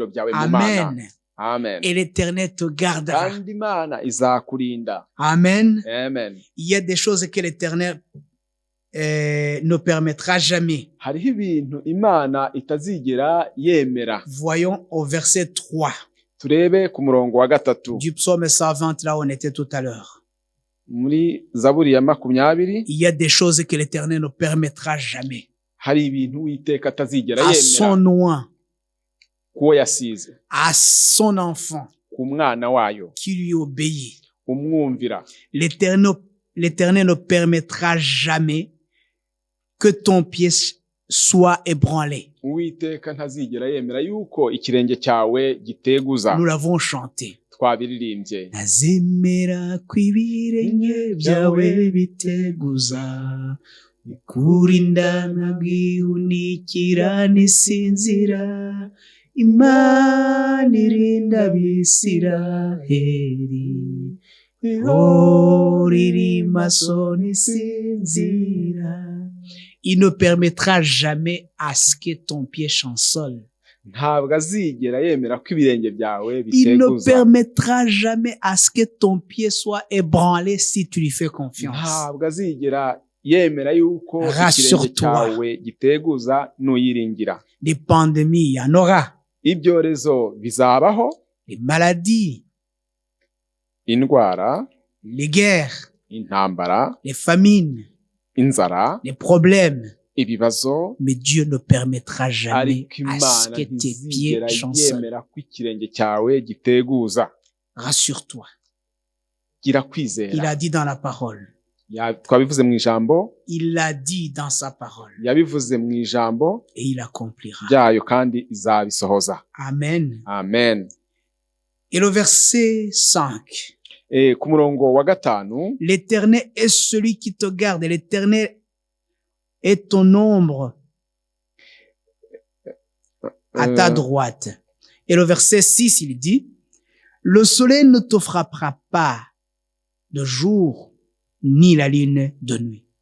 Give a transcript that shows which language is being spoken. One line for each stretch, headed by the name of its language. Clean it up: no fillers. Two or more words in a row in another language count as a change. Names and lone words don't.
French: Amen. Amen. Et l'Éternel te gardera. Amen. Amen. Il y a des choses que l'Éternel ne permettra jamais. Voyons au verset 3.
Kinyarwanda: turebe ku murongo wa 3
French: du psaume 120, là où on était tout à l'heure.
Kinyarwanda: muri Zaburi ya 20.
French: Il y a des choses que l'Éternel ne permettra jamais.
Kinyarwanda: hari ibintu Uwiteka atazigera
French: à son
Kinyarwanda: yemera
French: oint,
Kinyarwanda: kuwo yasize,
French: à son enfant
Kinyarwanda: ku mwana wayo
French: qui lui obéit.
Kinyarwanda: umwumvira.
French: L'Éternel ne permettra jamais que ton pied soit ébranlé.
Kinyarwanda: Uwiteka ntazigera yemera yuko ikirenge cyawe giteguza.
French: Nous l'avons chanté.
Kinyarwanda: twabiririmbye. Nazemera kw'ibirenge byawe biteguza, kurinda nabwihunikira nisinzira, Imana irinda Abisiraheli, ihora maso nisinzira.
French: Il ne permettra jamais à ce que ton pied chancelle.
Kinyarwanda: ntabwo azigera yemera ko ibirenge byawe
French: Il ne
Kinyarwanda: biteguza.
French: permettra jamais à ce que ton pied soit ébranlé si tu lui fais confiance.
Kinyarwanda: ntabwo azigera yemera yuko ikirenge
French: Rassure-toi.
Kinyarwanda: cyawe giteguza nuyiringira.
French: Des pandémies, il y en aura.
Kinyarwanda: ibyorezo bizabaho,
French: Les maladies,
Kinyarwanda: indwara,
French: les guerres,
Kinyarwanda: intambara,
French: les famines,
Kinyarwanda: inzara,
French: les problèmes.
Kinyarwanda: ibibazo,
French: Mais Dieu ne permettra jamais
Kinyarwanda: ariko
French: à ce
Kinyarwanda: Imana
French: que tes pieds
Kinyarwanda: ntizigera
French: chancellent.
Kinyarwanda: yemera ko ikirenge cyawe giteguza.
French: Rassure-toi.
Kinyarwanda: gira
French: Il
Kinyarwanda: kwizera.
French: a dit dans la parole.
Kinyarwanda: twabivuze mu ijambo,
French: Il l'a dit dans sa parole.
Kinyarwanda: yabivuze mu ijambo
French: Et il accomplira.
Kinyarwanda: ryayo kandi izabisohoza. Amen. Amen.
French: Et le verset 5.
Kinyarwanda: Ku murongo wa 5,
French: L'Éternel est celui qui te garde. L'Éternel est ton ombre à ta droite. Et le verset 6, il dit, le soleil ne te frappera pas de jour, ni la lune de nuit.